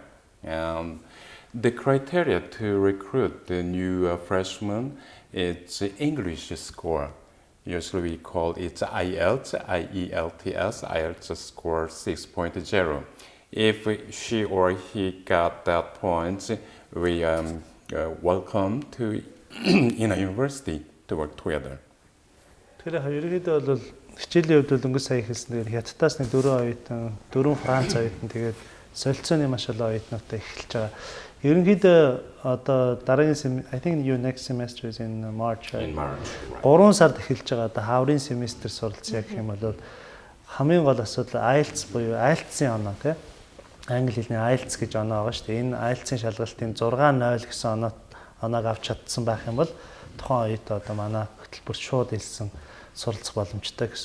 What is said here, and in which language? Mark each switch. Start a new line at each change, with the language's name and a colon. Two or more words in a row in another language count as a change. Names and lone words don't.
English: And the criteria to recruit the new freshmen is English score. Usually we call it IELTS, IELTS score 6.0. If she or he got that point, we welcome to in a university to work together.
Mongolian: Тэгэхээр ерөнхийдөө бол хичээлийн хувьд бол өнгө сая хэлсэн. Тэгээд Хятадаас нэг 4 оюутан, 4 Франц оюутан тэгээд солилцооны маш олон оюутнуудтай эхэлж байгаа. Ерөнхийдөө одоо дараагийн
English: I think your next semester is in March. In March.
Mongolian: 3 сард эхэлж байгаа. Одоо хаврын семестр суралцъя гэх юм бол хамгийн гол асуудал IELTS буюу IELTS-ийн оноо тий. Англи хэлний IELTS гэж оноо байгаа шүү дээ. Энэ IELTS-ийн шалгалтын 6.0 гэсэн оноог авч чадсан байх юм бол тухайн оюутан одоо манай хөтөлбөрт шууд хэлсэн суралцах боломжтой гэсэн.